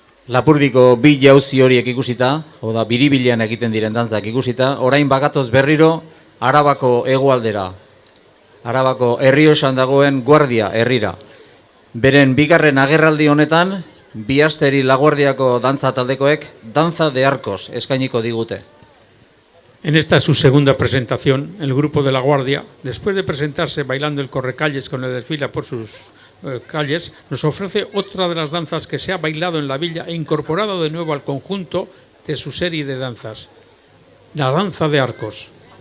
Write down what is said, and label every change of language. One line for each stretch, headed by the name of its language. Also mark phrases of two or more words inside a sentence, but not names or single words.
Basque: Lapurdiko bi jauzi horiek ikusita, oda biribilean egiten diren dantzak ikusita, orain bakatoz berriro Arabako hegoaldera, Arabako Errioxan dagoen Guardia herrira. Beren bigarren agerraldi honetan, Bihasteri Laguardiako dantza taldekoek Danza de Arcos eskainiko digute.
Spanish: En esta su segunda presentación, el grupo de La Guardia, después de presentarse bailando el correcalles con el desfile por sus calles, nos ofrece otra de las danzas que se ha bailado en la villa e incorporado de nuevo al conjunto de su serie de danzas, la danza de arcos.